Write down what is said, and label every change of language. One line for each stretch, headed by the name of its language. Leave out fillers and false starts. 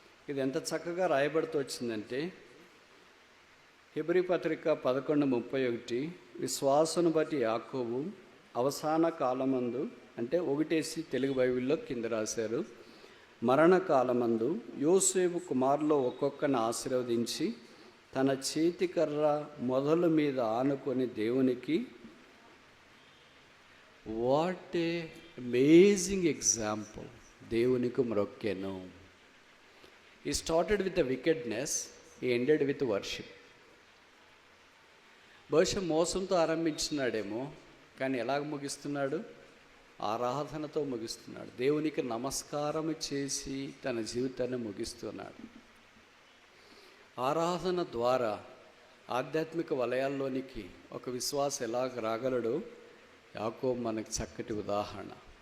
Telugu: ఇది ఎంత చక్కగా రాయబడుతూ వచ్చిందంటే హెబ్రీ పత్రిక 11:31, విశ్వాసను బట్టి యాకోబు అవసాన కాలమందు అంటే ఒకటేసి తెలుగు బైబిల్లో కింద రాశారు, మరణకాలమందు యోసేపు కుమారులో ఒక్కొక్కని ఆశీర్వదించి తన చేతికర్ర మొదల మీద ఆనుకొని దేవునికి,
English: what a amazing example,
Telugu: దేవునికి మ్రొక్కెను.
English: He started with the wickedness, he ended with worship.
Telugu: బహుశా మోసంతో ఆరంభించినాడేమో, కానీ ఎలాగ ముగిస్తున్నాడు? ఆరాధనతో ముగిస్తున్నాడు. దేవునికి నమస్కారం చేసి తన జీవితాన్ని ముగిస్తున్నాడు. ఆరాధన ద్వారా ఆధ్యాత్మిక వలయాల్లోనికి ఒక విశ్వాసం ఎలాగ రాగలడో యాకోబు మనకు చక్కటి ఉదాహరణ.